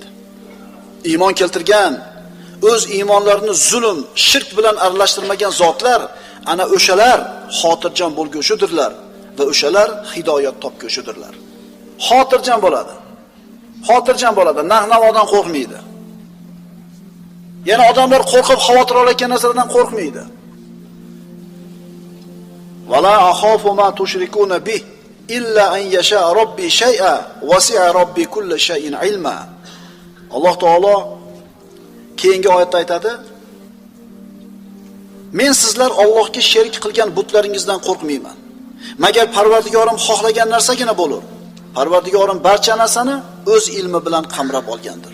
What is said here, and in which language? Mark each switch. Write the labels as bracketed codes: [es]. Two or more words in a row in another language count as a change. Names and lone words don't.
[uz] Iymon keltirgan, o'z iymonlarini zulm, shirk bilan aralashtirmagan zotlar, ana o'shalar xotirjam bo'lguvchidirlar va o'shalar hidoyat topguvchidirlar. Xotirjam bo'ladi. Xotirjam bo'ladi, nahnodan qo'rqmaydi. Yana odamlar qo'rqib xavotir olayotgan narsalardan qo'rqmaydi. [ar] ولا أخاف ما تشركون به إلا أن يشاء ربي شيئا وسع ربي كل شيء علما. [uz] Alloh taolo keyingi oyatda aytadi: Men sizlar Allohga sherik qilgan butlaringizdan qo'rqmayman. Magar Parvardigorim xohlagan narsagina bo'lur. Parvardigorim barcha narsani o'z ilmi bilan qamrab olgandir.